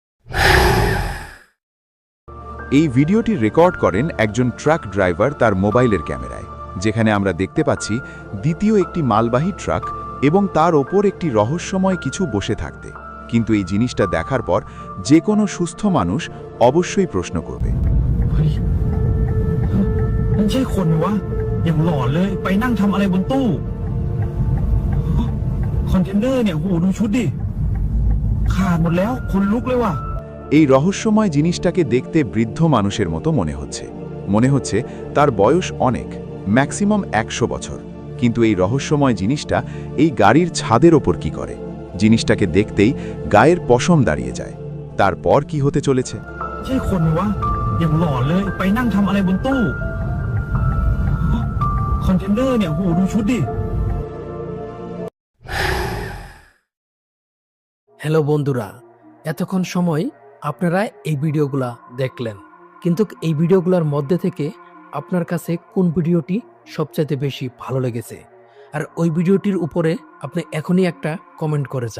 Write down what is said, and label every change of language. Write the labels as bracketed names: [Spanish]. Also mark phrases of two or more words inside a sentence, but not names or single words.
[Bangla] এই ভিডিওটি রেকর্ড করেন একজন ট্রাক ড্রাইভার তার মোবাইলের ক্যামেরায়, যেখানে আমরা দেখতে পাচ্ছি দ্বিতীয় একটি মালবাহী ট্রাক এবং তার ওপর একটি রহস্যময় কিছু বসে থাকতে। কিন্তু এই জিনিসটা দেখার পর যে কোনো সুস্থ মানুষ অবশ্যই প্রশ্ন করবে, [Thai] มันใช่คนวะอย่างหลอนเลยไปนั่งทำอะไรบนตู้คอนเทนเนอร์เนี่ยโหดูชุดดิขาดหมดแล้วคนลุกเลยว่ะ [Bangla] এই রহস্যময় জিনিসটাকে দেখতে বৃদ্ধ মানুষের মতো মনে হচ্ছে তার বয়স অনেক, ম্যাক্সিমাম 100 বছর। কিন্তু এই রহস্যময় জিনিসটা এই গাড়ির ছাদের ওপর কি করে? জিনিসটাকে দেখতেই গায়ের পশম দাঁড়িয়ে যায়। তারপর কি হতে চলেছে? [Thai] ใช่คนวะอย่างหลอนเลยไปนั่งทำอะไรบนตู้คอนเทนเนอร์เนี่ยโหดูชุดดิ [Bangla] হ্যালো বন্ধুরা, এতক্ষণ সময় আপনারা এই ভিডিওগুলা দেখলেন, কিন্তু এই ভিডিওগুলোর মধ্যে থেকে আপনার কাছে কোন ভিডিওটি সবচাইতে বেশি ভালো লেগেছে? আর ওই ভিডিওটির উপরে আপনি এখনই একটা কমেন্ট করে যান।